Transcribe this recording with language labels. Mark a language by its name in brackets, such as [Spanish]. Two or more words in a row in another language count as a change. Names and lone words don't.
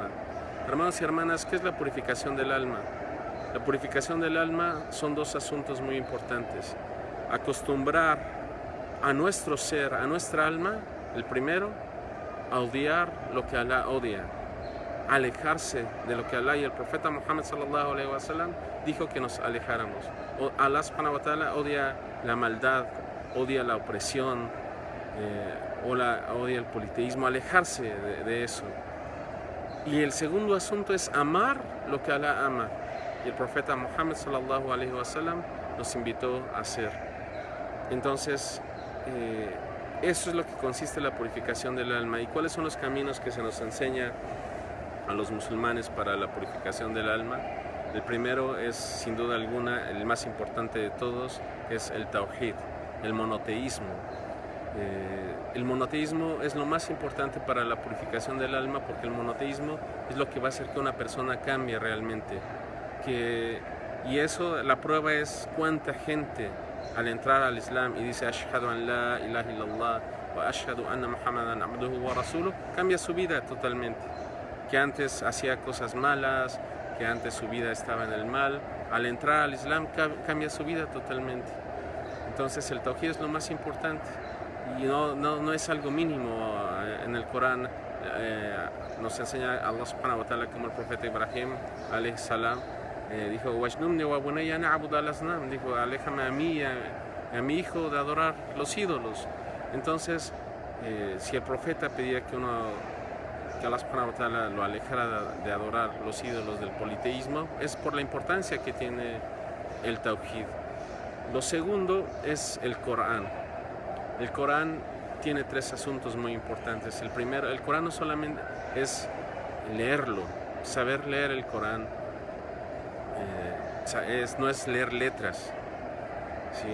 [Spanish] Hermanos y hermanas, ¿qué es la purificación del alma? La purificación del alma son dos asuntos muy importantes. Acostumbrar a nuestro ser, a nuestra alma, el primero, a odiar lo que Alá odia, alejarse de lo que Alá y el profeta Muhammad [Arabic] صلى الله عليه وسلم [Spanish] dijo que nos alejáramos. Alá [Arabic] سبحانه وتعالى [Spanish] odia la maldad, odia la opresión, odia el politeísmo, alejarse de eso. Y el segundo asunto es amar lo que Alá ama. Y el profeta Muhammad [Arabic] صلى الله عليه وسلم [Spanish] nos invitó a hacer. Entonces, eso es lo que consiste en la purificación del alma. ¿Y cuáles son los caminos que se nos enseña a los musulmanes para la purificación del alma? El primero es, sin duda alguna, el más importante de todos, es el tawhid, el monoteísmo. El monoteísmo es lo más importante para la purificación del alma, porque el monoteísmo es lo que va a hacer que una persona cambie realmente. Y eso, la prueba es cuánta gente al entrar al Islam y dice [Arabic] أشهد أن لا إله إلا الله وأشهد أن محمدا عبده ورسوله, [Spanish] cambia su vida totalmente. Que antes hacía cosas malas, que antes su vida estaba en el mal, al entrar al Islam cambia su vida totalmente. Entonces el tawhid es lo más importante y no es algo mínimo. En el Corán nos enseña [Arabic] الله سبحانه وتعالى, [Spanish] como el profeta Ibrahim [Arabic] عليه السلام [Spanish] dijo, [Arabic] واجنبني وبني نعبد الأصنام, [Spanish] dijo, aléjame a mí y a mi hijo de adorar los ídolos. Entonces, si el profeta pedía que [Arabic] الله سبحانه وتعالى [Spanish] lo alejara de adorar los ídolos del politeísmo, es por la importancia que tiene el tawhid. Lo segundo es el Corán. El Corán tiene tres asuntos muy importantes. El primero, el Corán no solamente es leerlo, saber leer el Corán, no es leer letras, ¿sí?